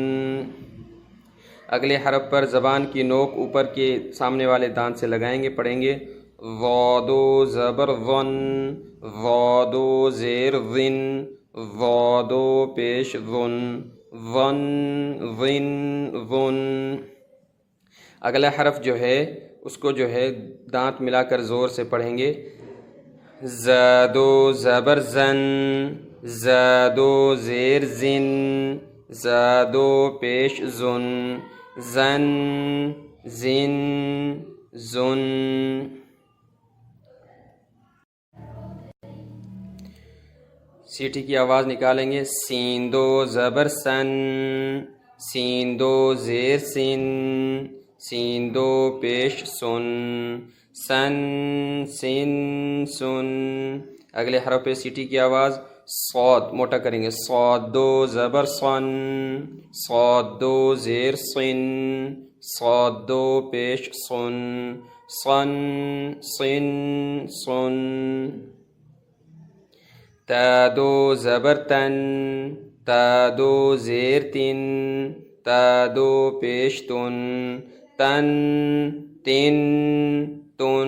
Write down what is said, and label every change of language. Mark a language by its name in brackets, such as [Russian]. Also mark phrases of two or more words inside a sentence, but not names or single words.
[Urdu] اگلے حرف پر زبان کی نوک اوپر کے سامنے والے دانت سے لگائیں گے، پڑھیں گے ظا 2 زبر ظن ظا 2 زیر ظن ظا 2 پیش ظن ظن ظن ظن۔ اگلا حرف جو ہے اس کو جو ہے دانت ملا کر زور سے پڑھیں گے۔ زا 2 زبر زن زا 2 زیر زن زا 2 پیش زن زن زن زن۔ سیٹی کی آواز نکالیں گے۔ سین 2 زبر سن سین 2 زیر سن سین 2 پیش سن سن سن سن۔ اگلے حرف پہ سیٹی کی آواز۔ صاد موٹا کریں گے۔ صاد 2 زبر صن صاد 2 زیر صن صاد 2 پیش صن صن صن صن۔ تا 2 زبر تن تا 2 زیر تن تا 2 پیش تن تن تن تن۔